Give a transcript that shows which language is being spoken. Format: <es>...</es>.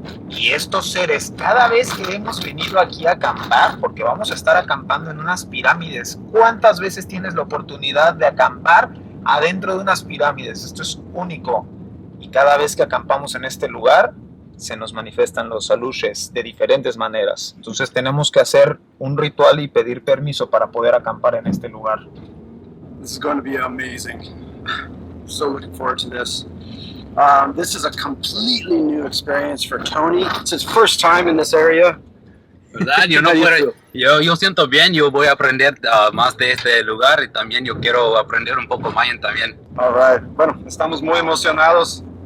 <es>Y estos seres, cada vez que hemos venido aquí a acampar, porque vamos a estar acampando en unas pirámides, ¿cuántas veces tienes la oportunidad de acampar adentro de unas pirámides? Esto es único. Y cada vez que acampamos en este lugar, se nos manifiestan los aluches de diferentes maneras. Entonces tenemos que hacer un ritual y pedir permiso para poder acampar en este lugar.</es> <en>This is going to be amazing. So looking forward to this. This is a completely new experience for Tony. It's his first time in this area.</en> <es>¿Verdad? Yo siento bien, yo voy a aprender más de este lugar y también yo quiero aprender un poco mayan también.</es> <en>All right.</en> <es>Bueno, estamos muy emocionados.</es>